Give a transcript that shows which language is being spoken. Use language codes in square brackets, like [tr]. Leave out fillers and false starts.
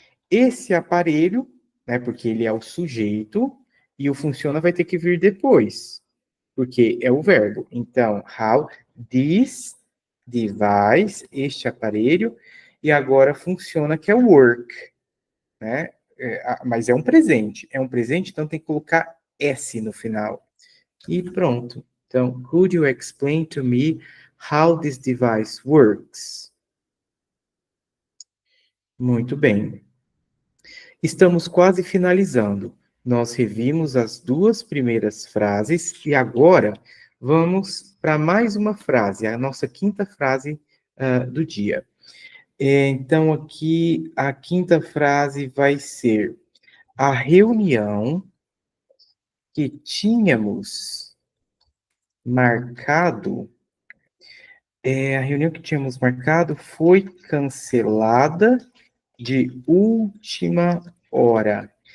[pt] Esse aparelho, né, porque ele é o sujeito, e o funciona vai ter que vir depois, porque é o verbo. Então, [en] how this device, [pt] este aparelho, e agora funciona que é o work, né? Mas é um presente, então tem que colocar S no final. E pronto. [en] Então, could you explain to me how this device works? [pt] Muito bem. Estamos quase finalizando. Nós revimos as duas primeiras frases e agora vamos para mais uma frase, a nossa quinta frase do dia. Então, aqui, a quinta frase vai ser: a reunião que tínhamos marcado, a reunião que tínhamos marcado foi cancelada de última hora.